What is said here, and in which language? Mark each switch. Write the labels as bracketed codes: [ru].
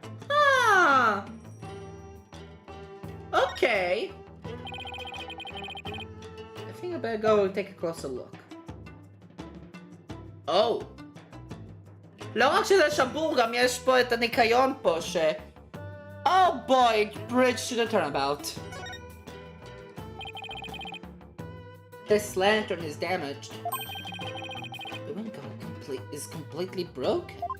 [en] Ah! Okay. I think I better go and take a closer look. Oh! [he] לא רק שזה שבור, גם יש פה את הניקיון פה ש... [en] Oh boy, bridge to the turnabout. This lantern is damaged. The wind gun is completely broken.